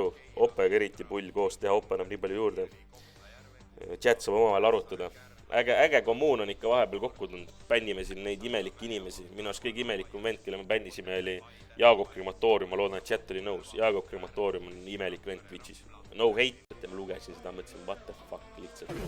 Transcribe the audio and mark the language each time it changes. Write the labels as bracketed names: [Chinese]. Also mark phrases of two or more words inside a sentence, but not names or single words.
[Estonian] Oppega eriti pull koos teha, Oppa enam nii palju juurde. Chat saab omavahel arutada. Äge kommuun on ikka vahepeal kokku tulnud. Bännime siin neid imelikke inimesi. Minu arust kõige imelikum vend, kelle me bännisime, oli Jaago Krematoorium. Ma loodan, et chat oli nõus. Jaago Krematoorium on imelik vend Twitchis. [English] No hate, [Estonian] et ma lugesin seda, mõtlesin, [English] what the fuck, [Estonian] lihtsalt.